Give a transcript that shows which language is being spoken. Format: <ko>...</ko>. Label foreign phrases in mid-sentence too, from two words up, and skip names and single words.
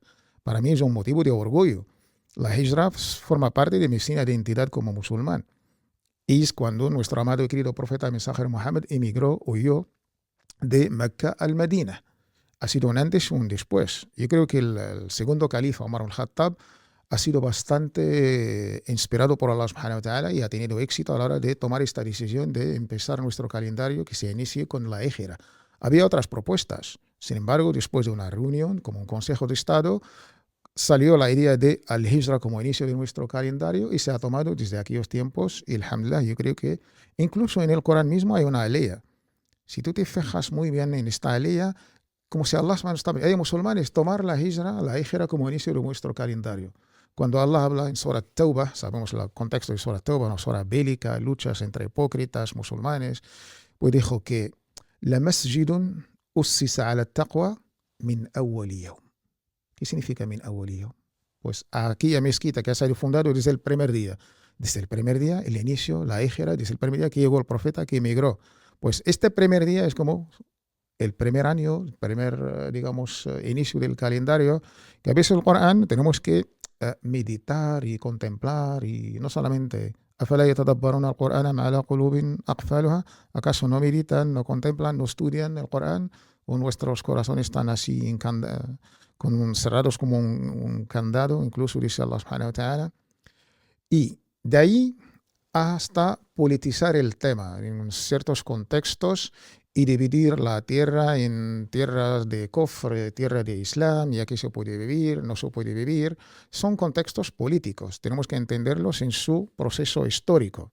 <es>Para mí es un motivo de orgullo. La hijra forma parte de mi identidad como musulmán. Y es cuando nuestro amado y querido profeta mensajero Muhammad emigró, huyó de Mecca al Medina. Ha sido un antes y un después. Yo creo que el segundo califa, Omar al-Khattab, ha sido bastante inspirado por Allah</es> <ar>سبحانه وتعالى</ar> <es>y ha tenido éxito a la hora de tomar esta decisión de empezar nuestro calendario que se inicie con la hijra. Había otras propuestas. Sin embargo, después de una reunión, como un consejo de Estado, salió la idea de al-hijra como inicio de nuestro calendario y se ha tomado desde aquellos tiempos. Y alhamdulillah, yo creo que incluso en el Corán mismo hay una ley Si tú te fijas muy bien en esta alea, como si Allah está, hay musulmanes, tomar la hijra como inicio de nuestro calendario. Cuando Allah habla en Surah Tawbah, sabemos el contexto de Surah Tawbah, una surah bélica, luchas entre hipócritas, musulmanes, pues dijo que</es> <ar>لمسجد أسس على التقوى من أول يوم.</ar> <es>¿Qué significa</es> <ar>من أول يوم?</ar> <es>Pues aquella mezquita que ha sido fundada desde el primer día. Desde el primer día, el inicio, la hijra, desde el primer día que llegó el profeta, que emigró. Pues este primer día es como el primer año, el primer, digamos, inicio del calendario, que a veces el Corán tenemos que meditar y contemplar, y no solamente</es> <ar>¿أفلا يتدبرون القرآن أم على قلوب أقفالها?</ar> <es>¿Acaso no meditan, no contemplan, no estudian el Corán? ¿O nuestros corazones están así cerrados como un candado? Incluso dice Allah</es> <ar>سبحانه وتعالى.</ar> <es>Y de ahí hasta politizar el tema en ciertos contextos y dividir la tierra en tierras de Kufr, tierra de Islam, y aquí se puede vivir, no se puede vivir. Son contextos políticos, tenemos que entenderlos en su proceso histórico.</es>